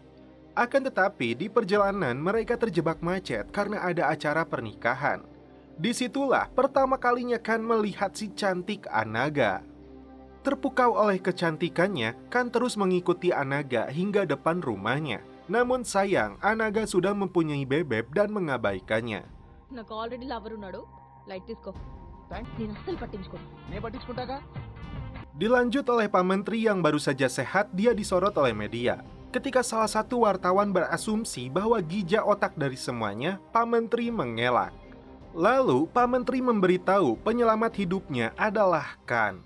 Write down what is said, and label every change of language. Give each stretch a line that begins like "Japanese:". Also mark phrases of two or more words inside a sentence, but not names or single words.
Indonesian: Akan tetapi, di perjalanan mereka terjebak macet karena ada acara pernikahan. Disitulah pertama kalinya Kan melihat si cantik Anaga. Terpukau oleh kecantikannya, Kan terus mengikuti Anaga hingga depan rumahnya. Namun sayang, Anaga sudah mempunyai bebek dan mengabaikannya.
Telugu: నాకు
English: already lover
Telugu: ఉన్నాడు లైట్ తీసుకో నేను అస్సలు పట్టించుకోను నేను పట్టించుకుంటాగా.
Indonesian: Dilanjut oleh Pak Menteri yang baru saja sehat, dia disorot oleh media. Ketika salah satu wartawan berasumsi bahwa Gija otak dari semuanya, Pak Menteri mengelak. Lalu Pak Menteri memberitahu penyelamat hidupnya adalah Kan.